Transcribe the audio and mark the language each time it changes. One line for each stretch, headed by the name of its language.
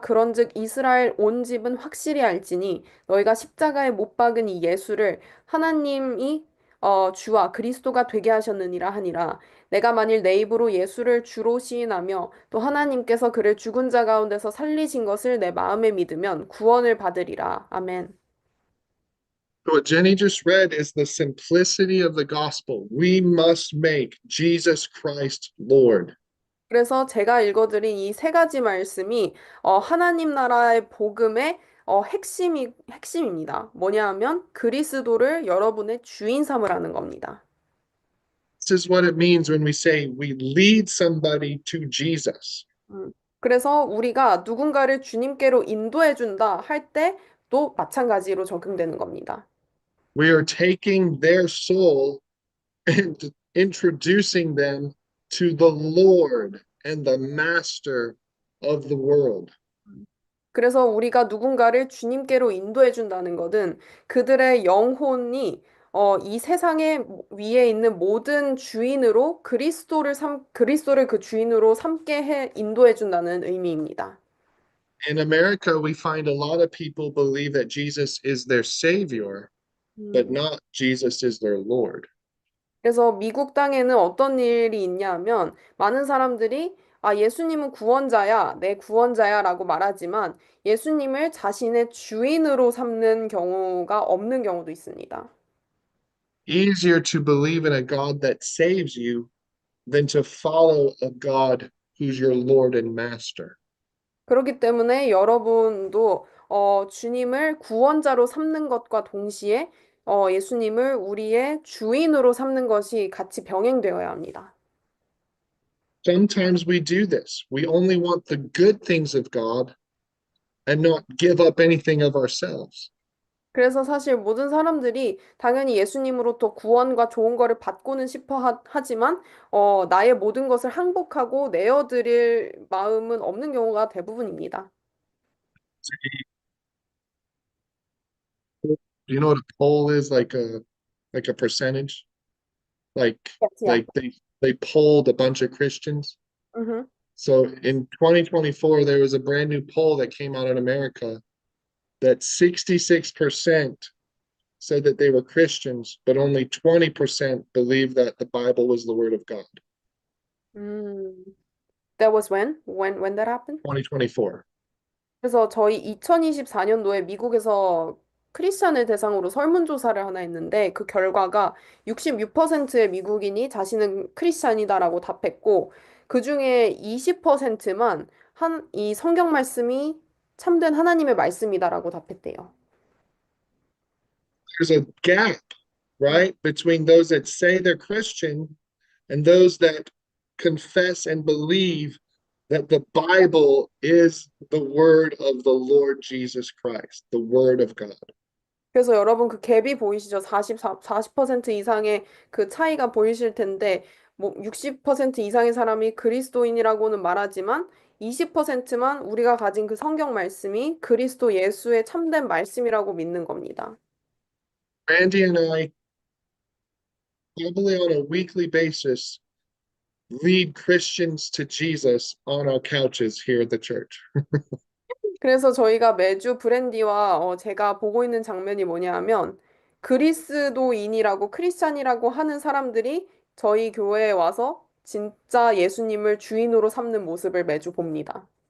Korean: 그런즉 이스라엘 온 집은 확실히 알지니 너희가 십자가에 못 박은 이 예수를 하나님이 주와 그리스도가 되게 하셨느니라 하니라. 내가 만일 내 입으로 예수를 주로 시인하며 또 하나님께서 그를 죽은 자 가운데서 살리신 것을 내 마음에 믿으면 구원을 받으리라. 아멘.
English: So what Jenny just read is the simplicity of the gospel. We must make Jesus Christ Lord.
Korean: 그래서 제가 읽어드린 이 세 가지 말씀이 하나님 나라의 복음의 핵심입니다. 뭐냐 하면 그리스도를 여러분의 주인 삼으라는 겁니다.
English: This is what it means when we say we lead somebody to Jesus.
Korean: 그래서 우리가 누군가를 주님께로 인도해 준다 할 때도 마찬가지로 적용되는 겁니다.
English: We are taking their soul and introducing them to the Lord and the Master of the world.
Korean: 그래서 우리가 누군가를 주님께로 인도해 준다는 것은 그들의 영혼이 이 세상의 위에 있는 모든 주인으로 그리스도를 그 주인으로 삼게 인도해 준다는 의미입니다.
English: In America, we find a lot of people believe that Jesus is their Savior, but not Jesus is their Lord.
Korean: 그래서 미국 땅에는 어떤 일이 있냐면 많은 사람들이 예수님은 구원자야, 내 구원자야라고 말하지만 예수님을 자신의 주인으로 삼는 경우가 없는 경우도 있습니다.
English: Easier to believe in a God that saves you than to follow a God who's your Lord and Master.
Korean: 그렇기 때문에 여러분도 주님을 구원자로 삼는 것과 동시에 예수님을 우리의 주인으로 삼는 것이 같이 병행되어야 합니다.
English: Sometimes we do this. We only want the good things of God and not give up anything of ourselves.
Korean: 그래서 사실 모든 사람들이 당연히 예수님으로부터 구원과 좋은 거를 받고는 싶어 하지만 나의 모든 것을 항복하고 내어드릴 마음은 없는 경우가 대부분입니다.
English: You know what a poll is like a percentage? Like Yeah. they polled a bunch of Christians. Mhm. So in 2024, there was a brand new poll that came out in America that 66% said that they were Christians, but only 20% believed that the Bible was the word of God. That was when? When that happened? 2024.
Korean: 그래서 저희 2024년도에 미국에서 크리스천을 대상으로 설문조사를 하나 했는데 그 결과가 66%의 미국인이 자신은 크리스천이다라고 답했고 그중에 20%만 이 성경 말씀이 참된 하나님의 말씀이다라고 답했대요.
English: There's a gap right? Between those that say they're Christian and those that confess and believe that the Bible is the word of the Lord Jesus Christ, the word of God.
Korean: 그래서 여러분 그 갭이 보이시죠? 40% 이상의 그 차이가 보이실 텐데, 뭐 60% 이상의 사람이 그리스도인이라고는 말하지만 20%만 우리가 가진 그 성경 말씀이 그리스도 예수의 참된 말씀이라고 믿는 겁니다.
English: Randy and I, probably on a weekly basis, lead Christians to Jesus on our couches here at the church.
Korean: 그래서 저희가 매주 브랜디와 제가 보고 있는 장면이 뭐냐 하면 그리스도인이라고 크리스찬이라고 하는 사람들이 저희 교회에 와서 진짜 예수님을 주인으로 삼는 모습을 매주 봅니다.